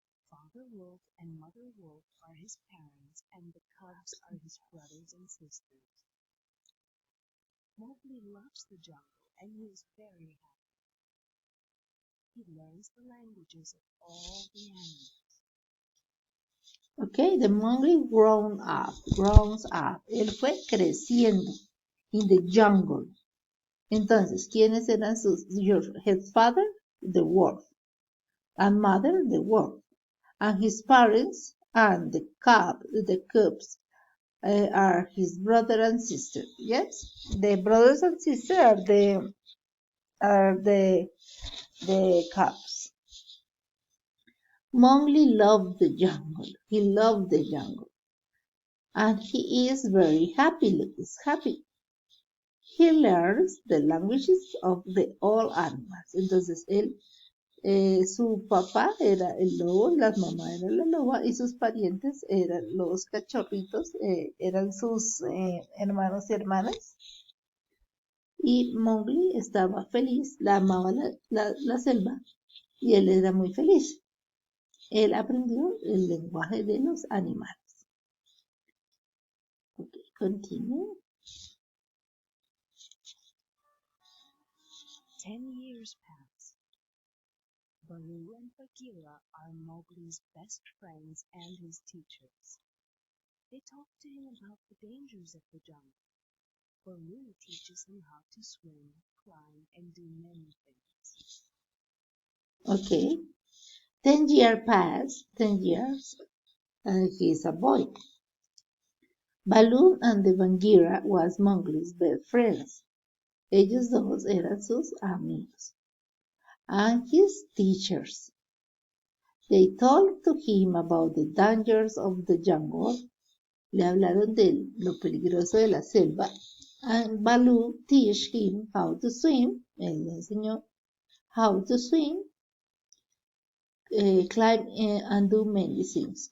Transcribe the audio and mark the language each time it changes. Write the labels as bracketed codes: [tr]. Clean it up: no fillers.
[en] Father Wolf and Mother Wolf are his parents, and the cubs are his brothers and sisters. Mowgli loves the jungle, and he is very happy. He learns the languages of all the animals. Okay, the Mowgli grows up. [es] Él fue creciendo [en] in the jungle. [es] Entonces, ¿quiénes eran [en] his father? The wolf. And mother, the wolf. And his parents and the cubs are his brother and sister. Yes, the brothers and sisters are the cubs. Mowgli loved the jungle. He loved the jungle. And he is very happy. Look, he's happy. He learns the languages of all animals. [es] Entonces, su papá era el lobo, la mamá era la loba y sus parientes eran los cachorritos, eran sus hermanos y hermanas. Y Mowgli estaba feliz, la amaba la selva y él era muy feliz. Él aprendió el lenguaje de los animales. [en] Okay, continue. 10 years pass. Baloo and Bagheera are Mowgli's best friends and his teachers. They talk to him about the dangers of the jungle. Baloo teaches him how to swim, climb, and do many things. Okay. 10 years pass, 10 years, and he's a boy. Baloo and the Bagheera was Mowgli's best friends. [es] Ellos dos eran sus amigos. [en] And his teachers. They talked to him about the dangers of the jungle. [es] Le hablaron de lo peligroso de la selva. [en] And Baloo teach him how to swim. [es] Él le enseñó [en] how to swim, climb and do many things.